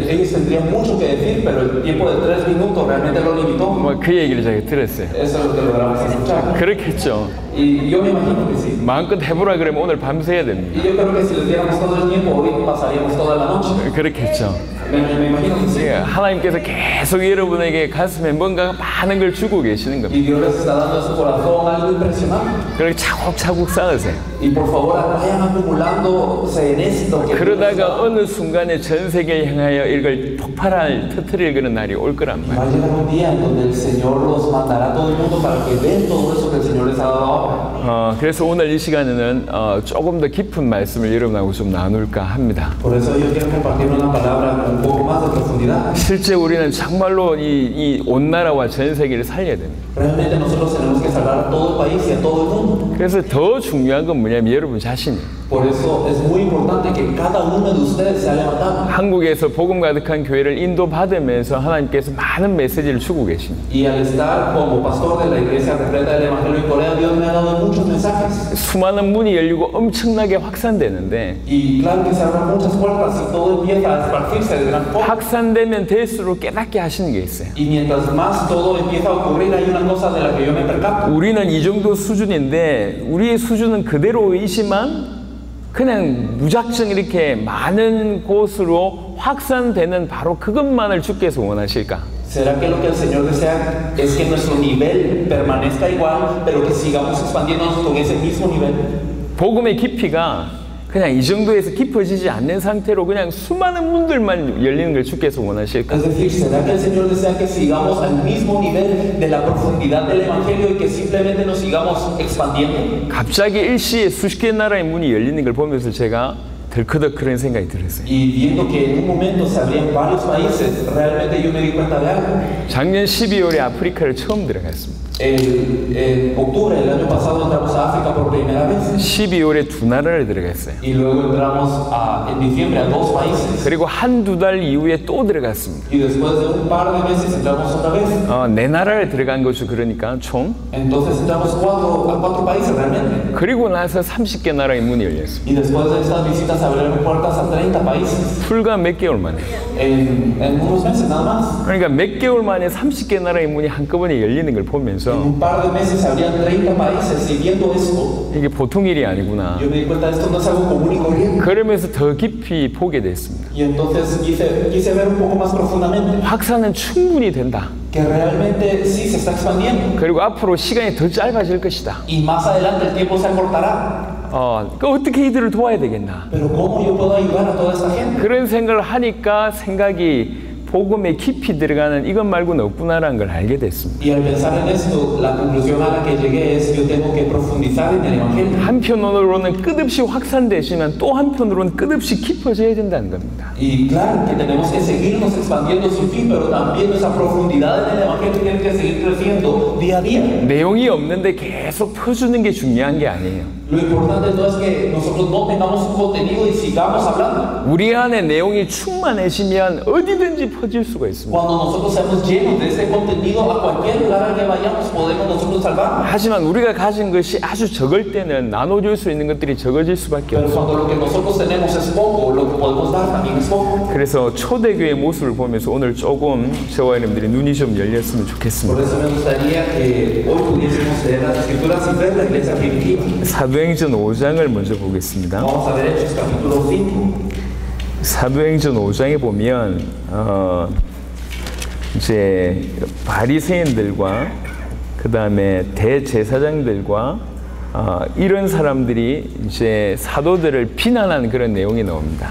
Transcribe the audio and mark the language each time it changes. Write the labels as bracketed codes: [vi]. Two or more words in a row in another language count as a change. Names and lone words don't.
[es] ellos tendrían mucho que decir, pero el tiempo de 3 minutos realmente lo limitó. [ko] 그 얘기를 제가 들었어요. [es] Eso es lo que logramos escuchar. [ko] 그렇겠죠. [es] Y yo me imagino que sí. [ko] 마음껏 해보라 그러면 오늘 밤새야 됩니다. [es] Y yo creo que si les diéramos todo el tiempo, hoy pasaríamos toda la noche. [ko] 그렇겠죠. [es] Me imagino que sí. [ko] 하나님께서 계속 여러분에게 가슴에 뭔가 많은 걸 주고 계시는 겁니다. [es] Y Dios les está dando a su corazón algo impresionante. [ko] 그렇게 차곡차곡 쌓으세요. [es] Y por favor, vayan acumulándose en esto. Que [ko] 그러다가 어느 순간에 전 세계를 향하여 이걸 터뜨릴 그런 날이 올 거란 [es] va [ko] 말이에요. [es] a llegar un día en donde el Señor los mandará a todo el mundo para que vean todo eso que el Señor les ha dado ahora. [ko] 그래서 오늘 이 시간에는 조금 더 깊은 말씀을 여러분하고 좀 나눌까 합니다. [es] Por eso yo quiero compartir una palabra con un poco más de profundidad. [ko] 실제 우리는 정말로 이 온 나라와 전 세계를 살려야 됩니다. [es] Realmente nosotros tenemos que salvar a todo el país y a todo el mundo. [ko] 그래서 더 중요한 건 뭐냐면 여러분 자신이에요. [es] Por eso es muy importante que cada uno de ustedes sea levantado. [ko] 한국에서 복음 가득한 교회를 인도받으면서 하나님께서 많은 메시지를 주고 계십니다. [es] Y al estar como pastor de la iglesia repleta del Evangelio en Corea, Dios me ha dado muchos mensajes. [ko] 수많은 문이 열리고 엄청나게 확산되는데 [es] Y claro que se abren muchas puertas y todo empieza a esparcirse de gran forma. [ko] 확산되면 될수록 깨닫게 하시는 게 있어요. [es] Y mientras más todo empieza a ocurrir, hay una cosa de la que yo me percato. [ko] 우리는 이 정도 수준인데 우리의 수준은 그대로이지만 그냥 무작정 이렇게 많은 곳으로 확산되는 바로 그것만을 주께서 원하실까? [es] ¿Será que lo que el Señor desea es que nuestro nivel permanezca igual, pero que sigamos expandiéndonos con ese mismo nivel? [ko] 복음의 깊이가 그냥 이 정도에서 깊어지지 않는 상태로 그냥 수많은 문들만 열리는 걸 주께서 원하실까? [es] Es decir, ¿será que el Señor desea que sigamos al mismo nivel de la profundidad del Evangelio y que simplemente nos sigamos expandiendo? [ko] 갑자기 일시에 수십 개 나라의 문이 열리는 걸 보면서 제가 덜커덕 그런 생각이 들었어요. [es] Y viendo que en un momento se abrían varios países, realmente yo me di cuenta de algo. [ko] 작년 12월에 아프리카를 처음 들어갔습니다. [es] En octubre del año pasado entramos a África por primera vez [ko] 12월에 2나라를 들어갔어요. [es] y luego entramos en diciembre a 2 países [ko] 그리고 한두 달 이후에 또 들어갔습니다. [es] y después de un par de meses entramos otra vez. [ko] 4나라를 들어간 거죠. 그러니까 총. [es] Entonces entramos a 4 países realmente. [ko] 그리고 나서 30개 나라의 문이 열렸습니다. [es] Y después de estas visitas abrieron puertas a 30 países [ko] 불과 몇 개월 만에. [es] en unos meses nada más. [ko] 그러니까 몇 개월 만에 30개 나라의 문이 한꺼번에 열리는 걸 보면서 [es] En un par de meses se abrían 30 países y viendo esto, [ko] 이게 보통 일이 아니구나. [es] yo me di cuenta de esto no es algo común y corriente. [ko] 그러면서 더 깊이 보게 됐습니다. [es] Y entonces quise ver un poco más profundamente [ko] 확산은 충분히 된다. [es] que realmente sí se está expandiendo. [ko] 그리고 앞으로 시간이 더 짧아질 것이다. [es] Y más adelante el tiempo se acortará. [ko] 어떻게 이들을 도와야 되겠나. [es] Pero ¿cómo yo puedo ayudar a toda esta gente? [ko] 그런 생각을 하니까 생각이 복음에 깊이 들어가는 이것 말고는 없구나라는 걸 알게 됐습니다. [es] Y al pensar en esto, la conclusión a la que llegué es yo tengo que profundizar en el Evangelio. [ko] 한편으로는 끝없이 확산되지만 또 한편으로는 끝없이 깊어져야 된다는 겁니다. [es] Y claro que tenemos que seguirnos expandiendo sin fin, pero también nuestra profundidad en el Evangelio tiene que seguir creciendo día a día. [ko] 내용이 없는데 계속 퍼주는 게 중요한 게 아니에요. [es] Lo importante no es que nosotros no tengamos un contenido y sigamos hablando. [ko] 우리 안에 내용이 충만해지면 어디든지 퍼질 수가 있습니다. [es] Cuando nosotros seamos llenos de ese contenido, a cualquier lugar al que vayamos podemos nosotros salvarnos. [ko] 하지만 우리가 가진 것이 아주 적을 때는 나눠줄 수 있는 것들이 적어질 수밖에 [es] Pero [ko] 없어요. [es] cuando lo que nosotros tenemos es poco, lo que podemos dar también es poco. [ko] 그래서 초대교회의 모습을 보면서 오늘 조금 저와 여러분들이 눈이 좀 열렸으면 [es] Por [ko] 좋겠습니다. [es] eso me gustaría que hoy pudiésemos leer las Escrituras y ver la iglesia primitiva. [ko] 사도행전 5장을 먼저 보겠습니다. [es] Vamos a ver Hechos capítulo 5. [ko] 사도행전 5장에 보면 이제 바리새인들과 그 다음에 대제사장들과 이런 사람들이 이제 사도들을 비난하는 그런 내용이 나옵니다.